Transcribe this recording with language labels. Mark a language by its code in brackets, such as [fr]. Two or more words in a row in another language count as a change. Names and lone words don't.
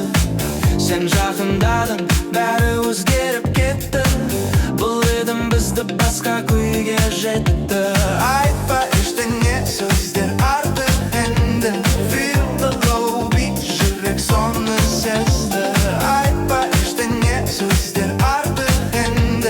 [kk] Сен жақындадың, бәрі өзгеріп кетті. Бұл едім бізді басқа күйге жетті. Айтпа ештеңе, сөздер артық енді. [en] Feel the low beat, [kk] жүрек соны сезді. Айтпа ештеңе, сөздер артық енді.